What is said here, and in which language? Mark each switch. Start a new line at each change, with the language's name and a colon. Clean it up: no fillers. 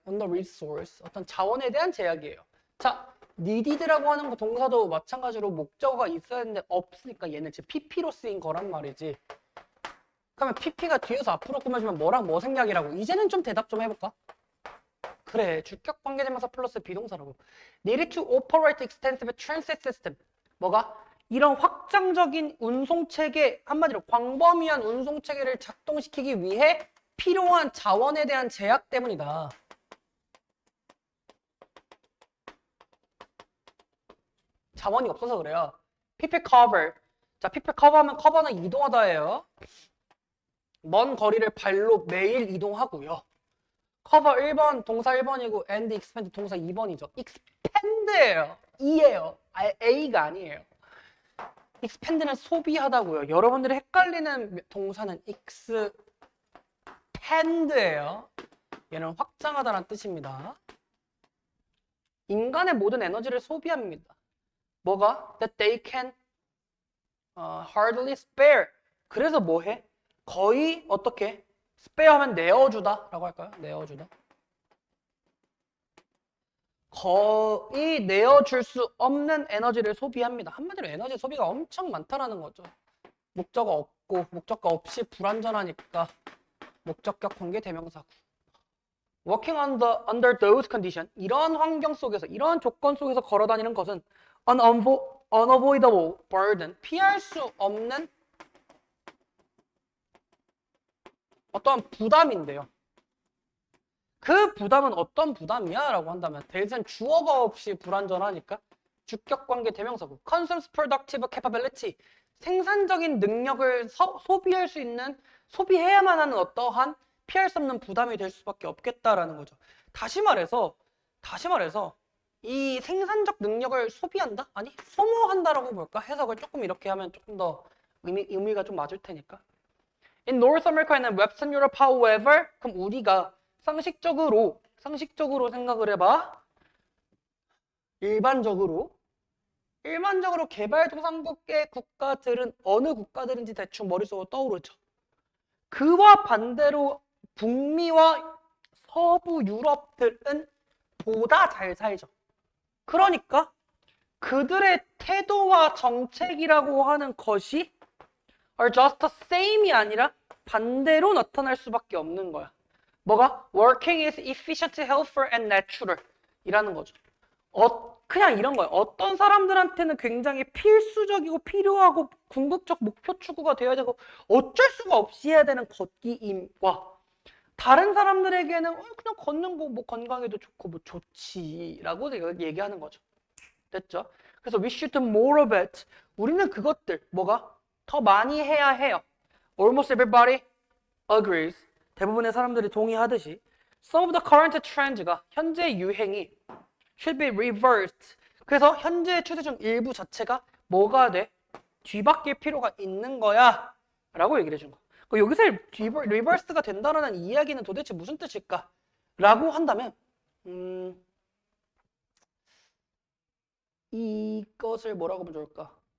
English: on the resource
Korean: 어떤 자원에 대한 제약이에요. 자, needed라고 하는 거 동사도 마찬가지로 목적어가 있어야 되는데 없으니까 얘는 지금 PP로 쓰인 거란 말이지. 그러면 PP가 뒤에서 앞으로 꾸며주면 뭐랑 뭐 생략이라고. 이제는 좀 대답 좀 해볼까? 그래, 주격 관계대명사 플러스 비동사라고.
English: Needed to operate extensive transit system.
Korean: 뭐가? 이런 확장적인 운송체계, 한마디로 광범위한 운송체계를 작동시키기 위해 필요한 자원에 대한 제약 때문이다. 자원이 없어서 그래요.
English: people cover.
Korean: 자, people cover하면 커버는 이동하다예요. 먼 거리를 발로 매일 이동하고요. cover 1번 동사 1번이고 and expand 동사 2번이죠. expand예요. E예요. A가 아니에요. expand는 소비하다고요. 여러분들이 헷갈리는 동사는 expand예요. 얘는 확장하다라는 뜻입니다. 인간의 모든 에너지를 소비합니다. 뭐가?
English: That they can hardly spare.
Korean: 그래서 뭐해? 거의 어떻게? spare 하면 내어주다 라고 할까요? 내어주다. 거의 내어줄 수 없는 에너지를 소비합니다. 한마디로 에너지 소비가 엄청 많다라는 거죠. 목적어 없고 목적어 없이 불완전하니까 목적격 관계 대명사구.
English: Working under those conditions.
Korean: 이런 환경 속에서, 이런 조건 속에서 걸어다니는 것은
English: unavoidable burden.
Korean: 피할 수 없는 어떤 부담인데요. 그 부담은 어떤 부담이야? 라고 한다면 대신 주어가 없이 불완전하니까 주격관계 대명사구.
English: Consumes productive capability.
Korean: 생산적인 능력을 소비할 수 있는, 소비해야만 하는 어떠한 피할 수 없는 부담이 될 수밖에 없겠다라는 거죠. 다시 말해서 이 생산적 능력을 소비한다? 아니 소모한다라고 볼까? 해석을 조금 이렇게 하면 조금 더 의미가 좀 맞을 테니까.
English: In North America and Western Europe, however,
Korean: 그럼 우리가 상식적으로 생각을 해봐. 일반적으로 개발도상국의 국가들은 어느 국가들인지 대충 머릿속으로 떠오르죠. 그와 반대로 북미와 서부 유럽들은 보다 잘 살죠. 그러니까 그들의 태도와 정책이라고 하는 것이
English: are just the same
Korean: 이 아니라 반대로 나타날 수밖에 없는 거야. 뭐가?
English: Working is efficient, helpful, and natural
Korean: 이라는 거죠. 그냥 이런 거예요. 어떤 사람들한테는 굉장히 필수적이고 필요하고 궁극적 목표 추구가 되어야 되고 어쩔 수가 없이 해야 되는 걷기임과 다른 사람들에게는 그냥 걷는 거 뭐 건강에도 좋고 뭐 좋지라고 얘기하는 거죠. 됐죠? 그래서
English: we should do more of it.
Korean: 우리는 그것들 뭐가? 더 많이 해야 해요.
English: Almost everybody agrees.
Korean: 대부분의 사람들이 동의하듯이
English: some of the current trends가
Korean: 현재 유행이
English: should be reversed.
Korean: 그래서 현재 추세 중 일부 자체가 뭐가 돼? 뒤바뀔 필요가 있는 거야 라고 얘기를 해준 거. 여기서 리버스가 된다는 이야기는 도대체 무슨 뜻일까? 라고 한다면 이것을 뭐라고 하면 좋을까?